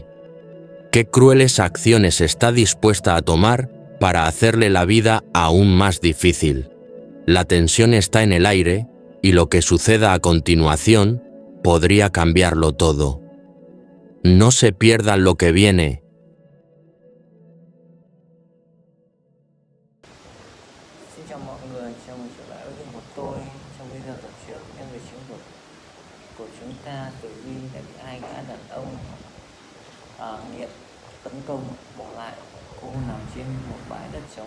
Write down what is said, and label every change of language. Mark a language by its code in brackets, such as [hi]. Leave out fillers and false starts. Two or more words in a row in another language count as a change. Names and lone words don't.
[es] ¿Qué crueles acciones está dispuesta a tomar para hacerle la vida aún más difícil? La tensión está en el aire y lo que suceda a continuación podría cambiarlo todo. No se pierdan lo que viene. [vi] Xin chào mọi người, chào mừng trở lại với kênh của tôi. Trong video tập truyện nhân vật chính của chúng ta, Tử Vi đã bị hai gã đàn ông nghiện tấn công, bỏ lại cô nằm trên một bãi đất trống.